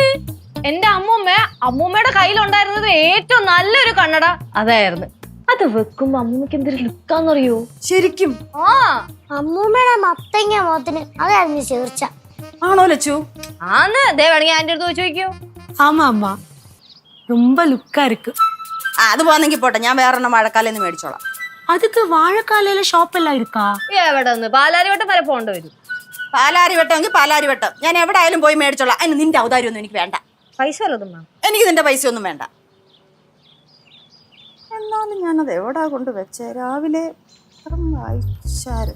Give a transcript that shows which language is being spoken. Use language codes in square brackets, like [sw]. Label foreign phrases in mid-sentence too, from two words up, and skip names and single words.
[ml] എന്റെ അമ്മൂമ്മയുടെ കയ്യിലുണ്ടായിരുന്നത് ഏറ്റവും നല്ലൊരു കണ്ണട അതായിരുന്നു. അത് വെക്കുമ്പോ അമ്മൂമ്മക്ക് എന്തൊരു ലുക്കാന്നറിയോ? ശരിക്കും? ആ, അമ്മൂമ്മയുടെ മത്തങ്ങ മുഖത്തിന് അതായിരുന്നു ചേർച്ച. ആണോ ലച്ചു? ആന്ന്. ദേ വേണമെങ്കിൽ ആന്റി അടുത്ത് വെച്ച് ചോദിക്കോ. [ta] ஆமா அம்மா, ரொம்ப லுக்கா இருக்கு. [ml] അത് പോന്നെങ്കിൽ പോട്ടെ, ഞാൻ വേറൊരെണ്ണം വാഴക്കാലെന്ന് മേടിച്ചോളാം. [ta] அதுக்கு வாழைக்காலையில ஷாப் எல்லாம் இருக்கா? [ml] എവിടെ ഒന്ന് പാലാരിവട്ടം വരെ പോകേണ്ടി വരും. പാലാരി വെട്ടമെങ്കിൽ പാലാരി വെട്ടം, ഞാൻ എവിടെ ആയാലും പോയി മേടിച്ചോളാം. അതിന് നിന്റെ ഔദാര്യം ഒന്നും എനിക്ക് വേണ്ട. പൈസ വല്ലതും വേണം? എനിക്ക് നിന്റെ പൈസ ഒന്നും വേണ്ട. എന്നാലും ഞാനത് എവിടാ കൊണ്ട് വെച്ചേ? രാവിലെ വായിച്ചായിരുന്നു.